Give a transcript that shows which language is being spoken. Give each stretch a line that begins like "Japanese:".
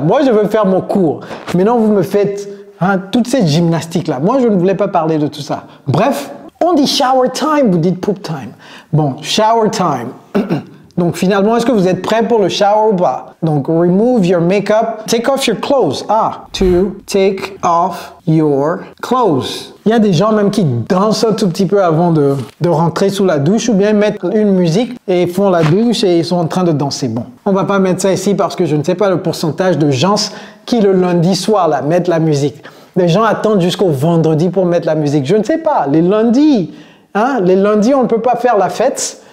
French: Moi, je veux faire mon cours. Maintenant, vous me faites toute cette gymnastique-là. Moi, je ne voulais pas parler de tout ça. Bref, on dit
English: shower time,
French: vous dites poop time. Bon,
English: shower time.
French: Donc finalement, est-ce que vous êtes prêts pour le shower ou pas?
English: Donc, remove your makeup, take off your clothes. To take off your clothes.
French: Il y a des gens même qui dansent un tout petit peu avant de rentrer sous la douche ou bien mettre une musique et font la douche et ils sont en train de danser. Bon, on va pas mettre ça ici parce que je ne sais pas le pourcentage de gens qui le lundi soir là mettent la musique. Les gens attendent jusqu'au vendredi pour mettre la musique. Je ne sais pas, les lundis, on ne peut pas faire la fête.